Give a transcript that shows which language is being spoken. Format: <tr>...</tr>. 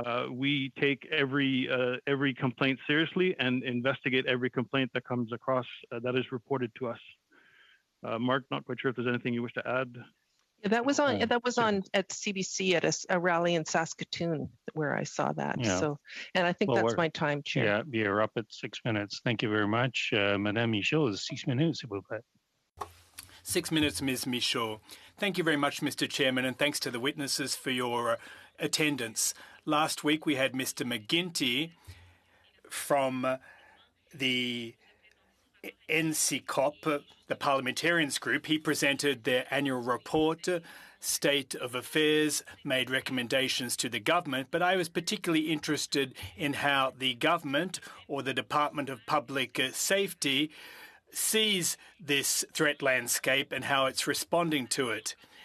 <en>We take every complaint seriously and investigate every complaint that comes across that is reported to us. Mark, not quite sure if there's anything you wish to add. Yeah, that was on at CBC at a rally in Saskatoon where I saw that. Yeah. So, and I think that's my time, Chair. Yeah, you're up at 6 minutes. Thank you very much.</en> <fr>Madame Michaud, 6 minutes, s'il vous plaît.</fr> <en>6 minutes, Ms. Michaud. Thank you very much, Mr. Chairman, and thanks to the witnesses for your attendance. Last week we had Mr. McGuinty from the NCCOP, the parliamentarians group. He presented their annual report, State of Affairs, made recommendations to the government, but I was particularly interested in how the government or the Department of Public Safety sees this threat landscape and how it's responding to it.</en>